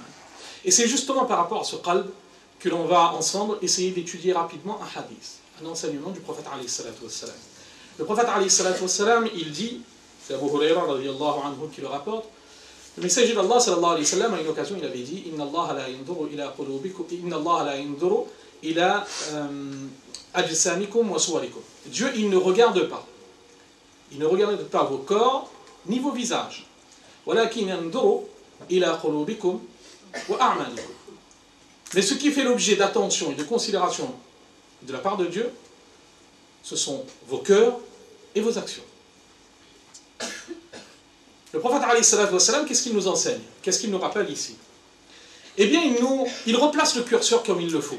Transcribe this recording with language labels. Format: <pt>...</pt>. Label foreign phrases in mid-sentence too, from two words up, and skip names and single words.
<fr>Et c'est justement par rapport à ce qalb que l'on va ensemble essayer d'étudier rapidement un hadith, un enseignement du prophète</fr> <ar>عليه الصلاة والسلام.</ar> <fr>Le prophète</fr> <ar>عليه الصلاة والسلام,</ar> <fr>il dit, c'est Abu Hurayra</fr> <ar>رضي الله عنه</ar> <fr>qui le rapporte, le messager d'Allah</fr> <ar>صلى الله عليه وسلم,</ar> <fr>à une occasion, il avait dit</fr> <ar>إن الله لا ينظر إلى قلوبكم إن الله لا ينظر إلى أجسامكم وصوركم.</ar> <fr>Dieu, il ne regarde pas. Il ne regarde pas vos corps ni vos visages.</fr> <ar>ولكن ينظر إلى قلوبكم وأعمالكم.</ar> <fr>Mais ce qui fait l'objet d'attention et de considération de la part de Dieu, ce sont vos cœurs et vos actions. Le prophète</fr> <ar>عليه الصلاة والسلام,</ar> <fr>qu'est-ce qu'il nous enseigne? Qu'est-ce qu'il nous rappelle ici? Eh bien, il replace le curseur comme il le faut.</fr>